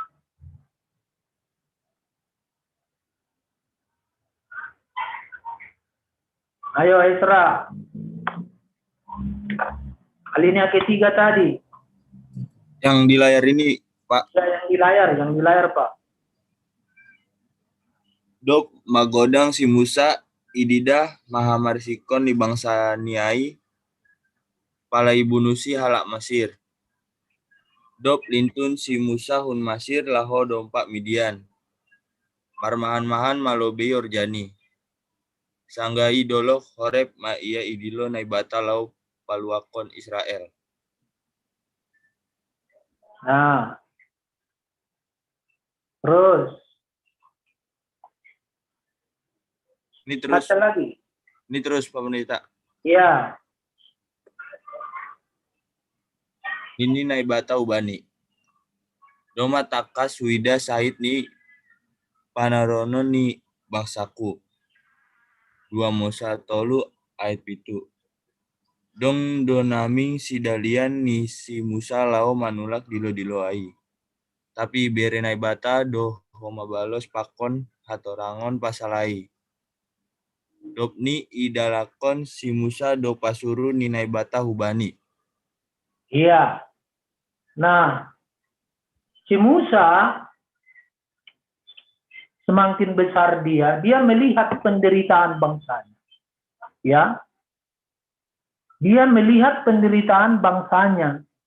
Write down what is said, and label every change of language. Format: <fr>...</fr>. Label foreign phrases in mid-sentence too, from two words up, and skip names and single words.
<id>Ayo Esra. Alinea ketiga tadi. Yang di layar ini, Pak. Ya, yang di layar, Pak.</id> <bts>Dok magodang si Musa ididah mahamarsikon di bangsa Niai pala ibu nusi halak Masir. Dop lintun si Musa hun Masir laho dompak Midian. Marmahan-mahan malobe Yorjani. Sanggai dolok horep ma iya idilo naibata lau paluakon Israel.</bts> <id>Nah, terus Ini terus, baca lagi. ini terus Pak Pendeta. Ya,</id> <bts>Ini naibata ubani. Doma takas wida sahid ni panarono ni bangsaku. 2 Musa tolu ayat 7. Dong donaming si dalian ni si Musa lao manulak dilo ai. Tapi bere naibata do homa balos pakon hatorangon pasalai. Dopni idalakon si Musa do pasuru ni naibata hubani.</bts> <id>iya. Nah, si Musa semakin besar dia melihat penderitaan bangsanya. Ya. Dia melihat penderitaan bangsanya.</id>